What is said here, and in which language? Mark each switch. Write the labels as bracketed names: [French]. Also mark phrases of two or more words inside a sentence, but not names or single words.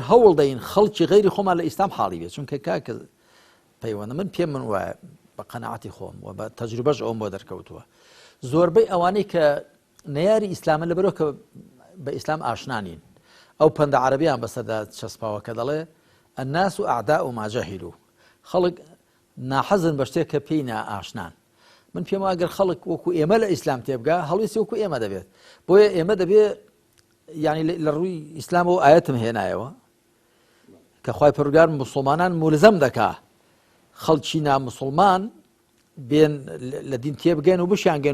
[Central Kurdish] هەوڵ دەین خەڵکی غەیری خۆمان لە ئیسلام حاڵی بێت چونکە کاکە پەیوەندە من پێم من وایە بە قەنەعەتی خۆم و بە تەجروبەش ئەوم بۆ دەرکەوتووە زۆربەی ئەوانەی کە نەیاری ئیسلامە لەبەرەوە کە بە ئیسلام ئاشنانین ئەو پەندە عەرەبیان بەسەردا چەسپاوە کە دەڵێ [Arabic] الناس أعداء ما جهلوا [Central Kurdish] خەڵک ناحەزن بە شتێک کە پێی نائاشنان من پێم وایە ئەگەر خەڵک وەکو ئێمە لە ئیسلام تێبگا هەڵویستی وەکو ئێمە دەبێت بۆیە ئێمە دەبێت یعنی لە ڕووی ئیسلامەوە ئاەتم هێنایەوە کە خوای پەروەردگار موسڵمانان مولزەم دەکا خەڵکی ناموسڵمان بێن لە دین تێبگەن و بشیان گەن